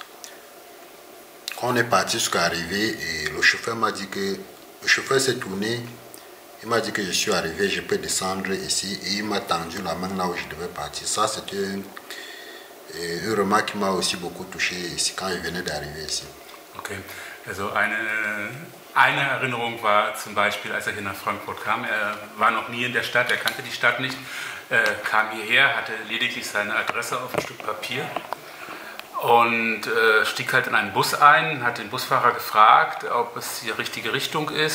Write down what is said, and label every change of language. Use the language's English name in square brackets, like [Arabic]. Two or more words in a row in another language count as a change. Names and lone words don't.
[French] Quand on est parti jusqu'à arriver et le chauffeur m'a dit que le chauffeur s'est tourné. Il m'a dit que je suis arrivé, je peux descendre ici et il m'a tendu la main là où je devais partir. Ça, c'était une remarque qui m'a aussi beaucoup touché ici quand il venait d'arriver ici. [German] Okay, also eine Erinnerung war zum Beispiel, als er hier nach Frankfurt kam. Er war noch nie in der Stadt, er kannte die Stadt nicht, kam hierher, hatte lediglich seine Adresse auf ein Stück Papier und stieg halt in einen Bus ein, hat den Busfahrer gefragt, ob es die richtige Richtung ist.